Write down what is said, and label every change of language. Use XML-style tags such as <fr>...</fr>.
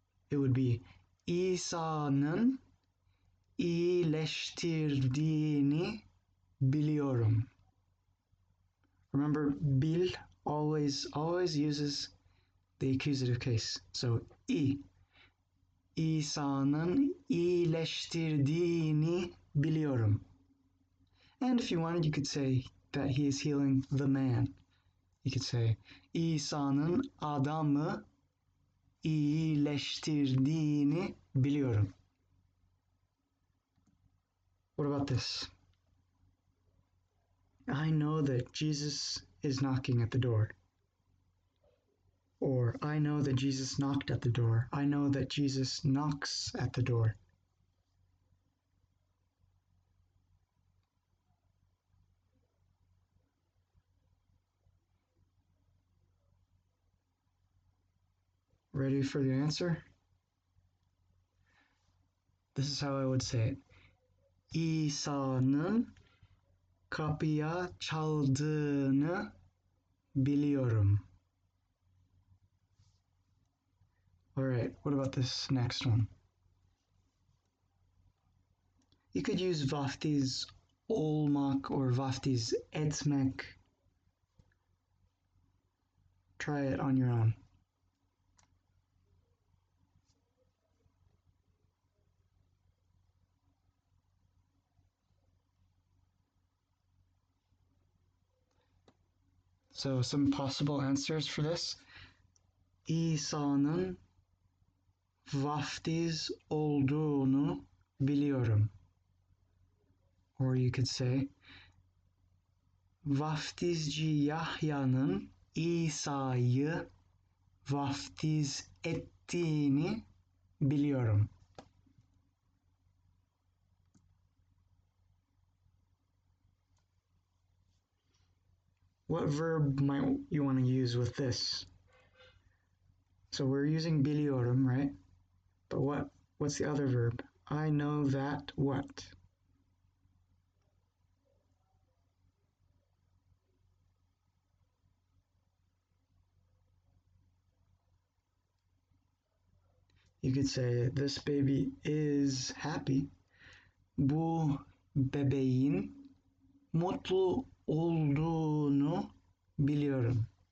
<en>It would be</en> <tr>İsa'nın iyileştirdiğini biliyorum.</tr> <en>Remember, bil always uses the accusative case.</en> <tr>So İsa'nın iyileştirdiğini biliyorum.</tr> <en>And if you wanted, you could say that he is healing the man. You could say</en> <tr>İsa'nın adamı iyileştirdiğini biliyorum.</tr> <en>What about this? I know that Jesus is knocking at the door. Or, I know that Jesus knocked at the door. I know that Jesus knocks at the door. Ready for the answer? This is how I would say it.</en> <tr>İsa'nın kapıya çaldığını biliyorum.</tr> <en>All right, what about this next one? You could use vaftiz olmak or vaftiz etmek. Try it on your own. So some possible answers for this.</en> <tr>İsa'nın vaftiz olduğunu biliyorum.</tr> <en>Or you could say,</en> <tr>vaftizci Yahya'nın İsa'yı vaftiz ettiğini biliyorum.</tr> <en>What verb might you want to use with this? So we're using biliyorum, right? But what's the other verb? I know that what? You could say this baby is happy.</en> <tr>Bu bebeğin mutlu olduğunu biliyorum.</tr>